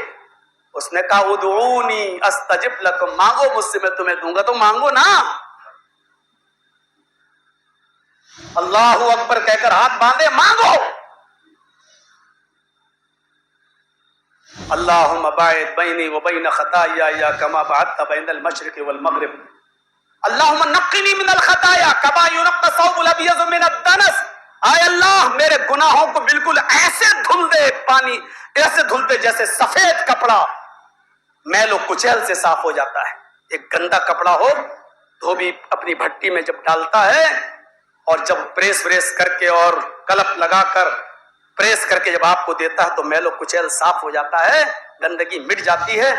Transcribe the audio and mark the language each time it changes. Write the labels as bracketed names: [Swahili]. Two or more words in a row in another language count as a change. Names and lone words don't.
[Urdu] اس نے کہا [Arabic] ادعونی استجب لکم، [Urdu] مانگو مجھ سے میں تمہیں دوں گا، تو مانگو نا۔ [Arabic] اللہ اکبر [Urdu] کہہ کر ہاتھ باندھے، مانگو۔ [Arabic] اللہم باعد بینی و بین خطایای کما بعدت بین المشرق والمغرب، اللہم نقنی من الخطایا کما ینقی الثوب الابیض من الدنس۔ [Urdu] آئے اللہ میرے گناہوں کو بالکل ایسے دھل دے، پانی ایسے دھل دے جیسے سفید کپڑا میل و کچیل سے صاف ہو جاتا ہے۔ ایک گندا کپڑا ہو، دھوبی اپنی بھٹی میں جب ڈالتا ہے اور جب پریس کر کے اور کلپ لگا کر پریس کر کے جب آپ کو دیتا ہے تو میل و کچیل صاف ہو جاتا ہے، گندگی مٹ جاتی ہے۔